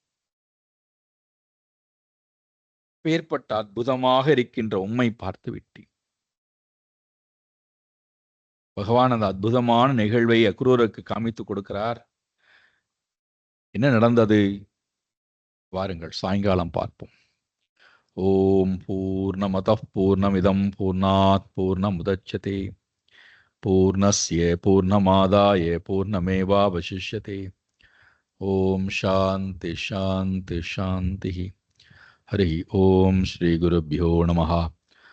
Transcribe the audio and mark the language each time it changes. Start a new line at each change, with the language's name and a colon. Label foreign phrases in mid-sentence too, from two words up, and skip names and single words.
Tamil: பேர்பட்ட அற்புதமாக இருக்கின்ற உம்மை பார்த்து விட்டேன். பகவான் அந்த அற்புதமான நிகழ்வை அக்ரூருக்கு காமித்து கொடுக்கிறார். என்ன நடந்தது? வாருங்கள், சாயங்காலம் பார்ப்போம்.
Sanskrit: ॐ पूर्णमदः पूर्णमिदं पूर्णात् पूर्णमुदच्यते पूर्णस्य पूर्णमादाय पूर्णमेवावशिष्यते. ॐ शान्ति शान्ति शान्ति. हरि ॐ श्री गुरुभ्यो नमः.